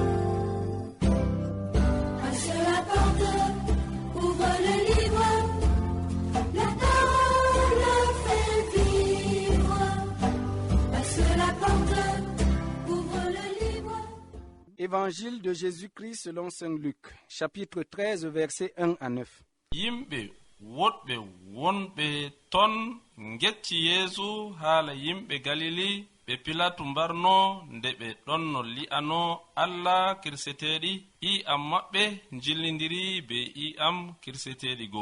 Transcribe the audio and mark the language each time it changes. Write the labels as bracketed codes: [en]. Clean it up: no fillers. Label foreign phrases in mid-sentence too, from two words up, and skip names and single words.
[fr] Passe la porte, ouvre le livre, la parole fait vivre. Passe la porte, ouvre le livre. Évangile de Jésus-Christ selon saint Luc, chapitre 13, versets 1 à 9. [ff] woɗɓe wonɓe ton getti yeesu haala yimɓe galili ɓe pilatu mbarno nde ɓe ɗonno li'ano allah kirseteɗi i'am maɓɓe jillidiri be i'am kirseteɗi goo.